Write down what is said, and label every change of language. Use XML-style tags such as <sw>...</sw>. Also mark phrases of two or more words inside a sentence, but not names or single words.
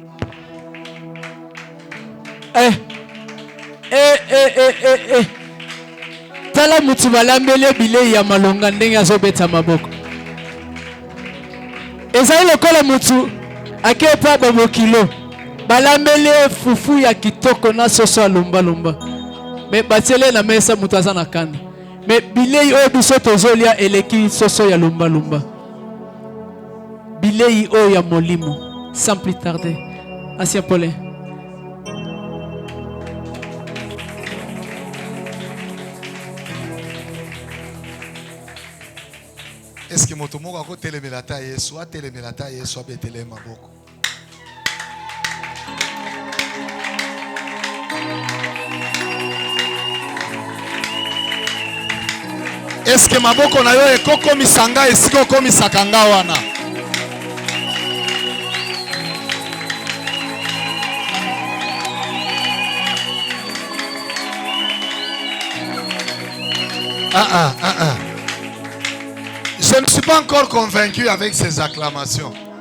<ln>Tala mutu balambele bilei ya malonga ndenge azobeta maboko. Ezali lokola mutu akepa babokilo. Balambele fufu ya kitoko na soso alomba lomba. Me batiele na mesa mutu aza na kanda. Me bilei oyo biso tozolia eleki soso ya lomba lomba. Bilei oyo ya molimo.</ln> <fr>Sans plus tarder.</fr> <ln>Asia Paulin.</ln> <fr>Est-ce que</fr> <ln>moto moko ako telemela ta Yesu a telemela ta Yesu a betele maboko?</ln> <fr>Est-ce que</fr> <ln>maboko na yo ekoko misanga esiko ko misakanga wana?</ln> <fr>Je ne suis pas encore convaincu avec ces acclamations.</fr>